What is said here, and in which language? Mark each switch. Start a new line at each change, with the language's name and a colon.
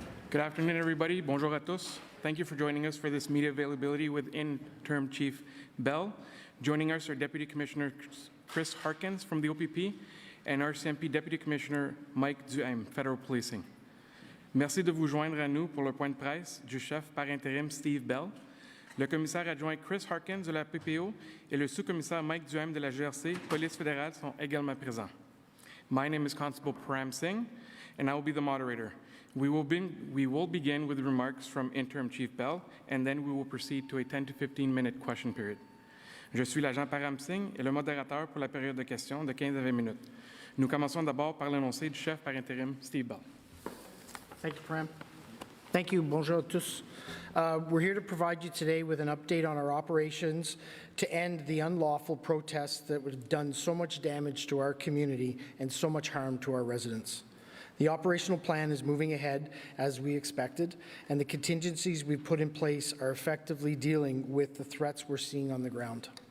English: Good afternoon, everybody.
French: Bonjour à tous.
English: Thank you for joining us for this media availability with Interim Chief Bell. Joining us are Deputy Commissioner Chris Harkins from the OPP and RCMP Deputy Commissioner Mike Duhaime, Federal Policing.
French: Merci de vous joindre à nous pour le point de presse du chef par intérim Steve Bell, le commissaire adjoint Chris Harkins de la PPO et le sous-commissaire Mike Duhaime de la GRC, Police fédérale, sont également présents.
English: My name is Constable Param Singh, and I will be the moderator. We will begin with remarks from Interim Chief Bell, and then we will proceed to a 10 to 15-minute question period.
French: Je suis l'agent Param Singh et le modérateur pour la période de questions de 15 à 20 minutes. Nous commençons d'abord par l'énoncé du chef par intérim, Steve Bell.
English: Thank you, Param. Thank you.
French: Bonjour à tous.
English: We're here to provide you today with an update on our operations to end the unlawful protests that have done so much damage to our community and so much harm to our residents. The operational plan is moving ahead as we expected, and the contingencies we've put in place are effectively dealing with the threats we're seeing on the ground.